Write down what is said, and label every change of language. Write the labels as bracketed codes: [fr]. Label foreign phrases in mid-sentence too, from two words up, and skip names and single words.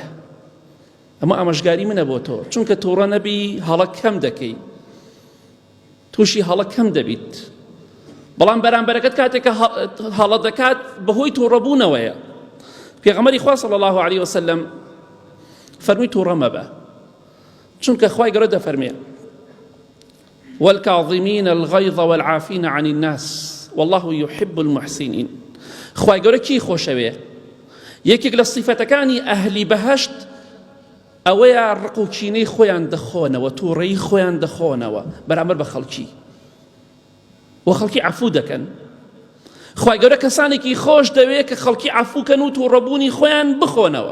[ckb] ئەمە ئامۆژگاری منە بۆ تۆ، چونکە تووڕە نەبی هەڵە کەم دەکەی، تووشی هەڵە کەم دەبیت. بەڵام بەرامبەرەکەت کاتێککە هەڵە دەکات بەهۆی تووڕەبوونەوەیە. پێغەمبەری خوا [ar] صلی الله علیه وسلم [ckb] فەرمووی تووڕە مەبە، چونکە خوای گەورە دەفەرمێ [ar] والكاظمين الغيظ والعافين عن الناس والله يحب المحسنين. [ckb] خوای گەورە کی خۆشەوێ؟ یەکێک لە صیفەتەکانی ئەهلی بەهەشت ئەوەیە ڕق و کینەی خۆیان دەخۆنەوە، تووڕەیی خۆیان دەخۆنەوە بەرامبەر بە خەڵکی، و خەڵکی عەفو دەکەن. خوای گەورە کەسانێکی خۆش دەوێت کە خەڵکی عەفوکەن و تووڕەبوونی خۆیان بخۆنەوە.